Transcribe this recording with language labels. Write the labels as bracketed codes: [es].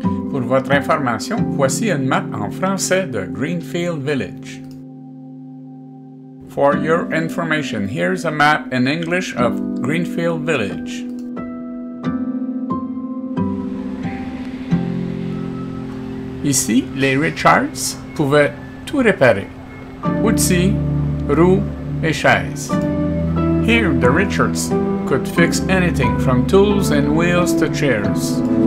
[fr] Pour votre information, voici une map en français de Greenfield Village. [en] For your information, here's a map in English of Greenfield Village. [fr] Ici, les Richards pouvaient tout réparer. Outils, roues et chaises. [en] Here, the Richards could fix anything from tools and wheels to chairs.